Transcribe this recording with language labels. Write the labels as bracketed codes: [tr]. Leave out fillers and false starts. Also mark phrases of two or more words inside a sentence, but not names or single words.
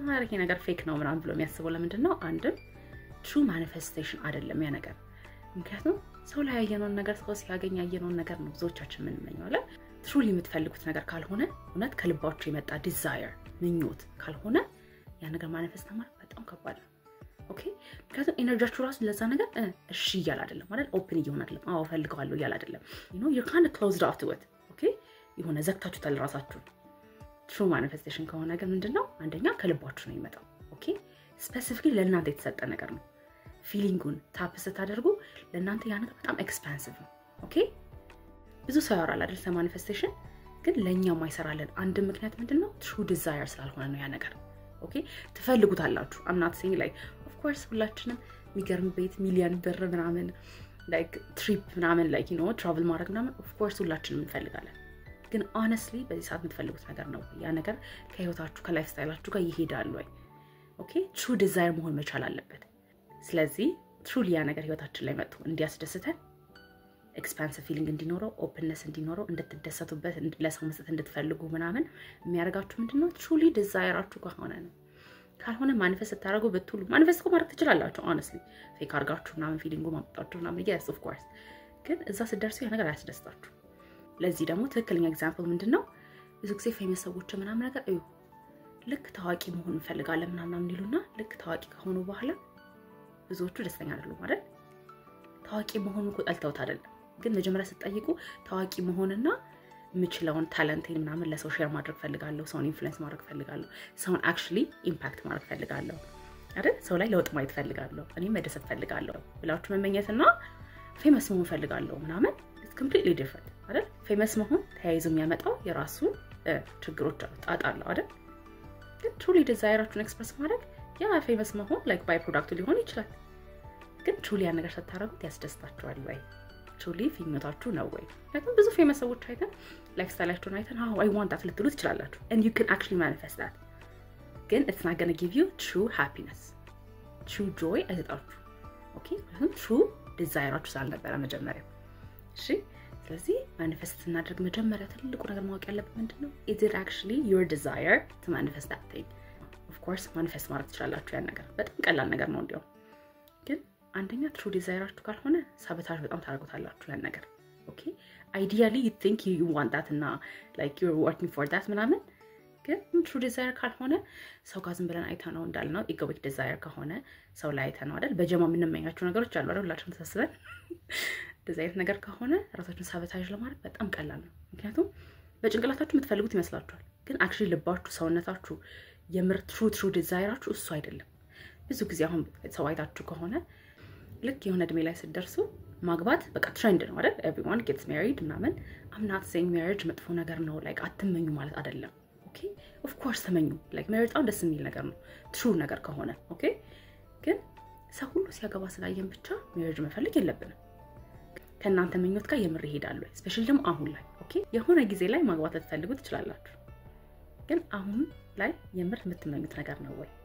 [am] ይሄ ነገር ፌክ ነው ምናምን ብሎ የሚያስበው ለምንድነው? አንድም [en] true manifestation [am] አይደለም ያ ነገር። ምክንያቱም ሰው ላይ ያየነውን ነገር ሰው ሲያገኝ ያየነውን ነገር ነው ብዙዎቻችን የምንመኘው አይደል? ትሩሊ የምትፈልጉት ነገር ካልሆነ እውነት ከልባችሁ የመጣ ዲዛየር ምኞት ካልሆነ ያ ነገር ማኒፌስት ማድረግ በጣም ከባድ ነው። ኦኬ because ኤነርጂያችሁ ራስ ለዛ ነገር እሺ ይያል አይደለም ማለት ኦፕን ይሆን አይደለም አዎ ፈልጋለሁ ይያል አይደለም [en] you're kind of closed off to it [am] ኦኬ ይሆነ ዘግታችሁታል ራሳችሁ። [en] true manifestation [am] ከሆነ ግን ምንድነው? አንደኛ ከልባችሁ ነው የሚመጣው። ኦኬ ስፔሲፊካሊ ለእናንተ የተሰጠ ነገር ነው። ፊሊንጉን ታፕ ስታደርጉ ለእናንተ ያ ነገር በጣም ኤክስፓንሲቭ ነው። ኦኬ ብዙ ሰው ያወራል አይደል ስለ ማኒፌስቴሽን፣ ግን ለኛ ማይሰራለን አንድ ምክንያት ምንድነው? ትሩ ዲዛየር ስላልሆነ ነው ያ ነገር። ኦኬ ትፈልጉታላችሁ [en] I'm not saying like of course [am] ሁላችንም የሚገርም ቤት ሚሊዮን ብር ምናምን [en] like trip [am] ምናምን [en] like travel [am] ማድረግ ምናምን [en] of course [am] ሁላችንም እንፈልጋለን። ግን honestly በዚህ ሰዓት የምትፈልጉት ነገር ነው ያ ነገር ከህይወታችሁ [en] life style [am] ጋር ይሄዳል ወይ? ኦኬ [en] true desire [am] መሆን መቻል አለበት። ስለዚህ truly ያ ነገር ህይወታችን ላይ መጥቶ እንዲያስደስተን [en] expansive feeling [am] እንዲኖረው openness እንዲኖረው እንድትደሰቱበት ለሰው መስጠት እንድትፈልጉ ምናምን የሚያረጋችሁ ምንድነው? [en] truly desireአችሁ [am] ከሆነ ነው። ካልሆነ ማኒፌስት ታደርጉ በትሉ ማኒፌስት ማድረግ ትችላላችሁ honestly ፌክ አርጋችሁ ምናምን ፊሊንጉ ማምጣታችሁ ምናምን [en] yes of course [am] ግን እዛ ስትደርሱ ያ ነገር አያስደስታችሁ። ለዚህ ደግሞ ትክክለኛ ኤግዛምፕል ምንድነው? ብዙ ጊዜ ፌመስ ሰዎች ምናምን ነገር ልክ ታዋቂ መሆን እንፈልጋለን ምናምን ይሉና ልክ ታዋቂ ከሆኑ በኋላ ብዙዎቹ ደስተኛ አይደሉም አይደል? ታዋቂ መሆኑ እኮ ጠልተውት አይደለም፣ ግን መጀመሪያ ስትጠይቁ ታዋቂ መሆንና ምችለውን ታለንቴን ምናምን ለሰው ሼር ማድረግ ፈልጋለሁ፣ ሰውን ኢንፍሉዌንስ ማድረግ ፈልጋለሁ፣ ሰውን actually ኢምፓክት ማድረግ ፈልጋለሁ አይደል? ሰው ላይ ለውጥ ማየት ፈልጋለሁ፣ እኔ መደሰት ፈልጋለሁ ብላችሁ መመኘትና ፌመስ መሆን ፈልጋለሁ ምናምን [en] it's completely different [am] አይደል? ፌመስ መሆን ተያይዞ የሚያመጣው የራሱ ችግሮች አሉት፣ ጣጣ አለው አይደል? ግን [en] truly desire-አችሁን [am] ኤክስፕረስ ማድረግ ያ ፌመስ መሆን [en] like by product [am] ሊሆን ይችላል። ግን truly ያ ነገር ስታረጉት ያስደስታችኋል ወይ? truly ፍኝታችሁ ነው ወይ? ምክንያቱም ብዙ ፌመስ ሰዎች አይተን ላይፍ ስታይላቸውን አይተን [en] I want that [am] ልትሉ ትችላላችሁ [en] and you can actually manifest that [am] ግን [en] it's not going to give you true happiness true joy [am] አይሰጣችሁ። ኦኬ ምክንያቱም [en] true desire-አችሁ [am] ስላልነበረ መጀመሪያ። እሺ ስለዚህ ማኒፌስት ስናደርግ መጀመሪያ ትልቁ ነገር ማወቅ ያለበት ምንድነው? [en] is it actually your desire to manifest that thing? of course [am] ማኒፌስት ማድረግ ትችላላችሁ ያን ነገር በጣም ቀላል ነገር ነው እንዲያው ግን አንደኛ [en] true desire-አችሁ [am] ካልሆነ ሳቦታጅ በጣም ታደርጉታላችሁ ያን ነገር። ኦኬ [en] ideally you think you want that [am] እና [en] like you're working for that [am] ምናምን ግን [en] true desire [am] ካልሆነ ሰው ጋር ዝም ብለን አይተነው እንዳልነው [en] egoic desire [am] ከሆነ ሰው ላይ አይተነው አይደል በጀማ የምንመኛቸው ነገሮች አሉ አይደል ሁላችንም ተሰብስበን እንደዚህ አይነት ነገር ከሆነ ራሳችሁን ሳቦታጅ ለማድረግ በጣም ቀላል ነው። ምክንያቱም በጭንቅላታችሁ የምትፈልጉት ይመስላችኋል፣ ግን actually ልባችሁ ሰውነታችሁ የምር [en] true desire-አችሁ [am] እሱ አይደለም። ብዙ ጊዜ አሁን ሰው አይታችሁ ከሆነ ልክ የሆነ እድሜ ላይ ስትደርሱ ማግባት በቃ ትሬንድ ነው አይደል? [en] everyone gets married [am] ምናምን [en] I'm not saying marriage [am] መጥፎ ነገር ነው like አትመኙ ማለት አይደለም። ኦኬ [en] of course [am] ተመኙ like marriage በጣም ደስ የሚል ነገር ነው true ነገር ከሆነ ኦኬ። ግን ሰው ሁሉ ሲያገባ ስላየን ብቻ marriage መፈልግ የለብንም። ከእናንተ ምኞት ጋር የምር ይሄዳል ወይ? ስፔሻሊ ደግሞ አሁን ላይ ኦኬ የሆነ ጊዜ ላይ ማግባት ልትፈልጉ ትችላላችሁ፣ ግን አሁን ላይ የምር የምትመኙት ነገር ነው ወይ?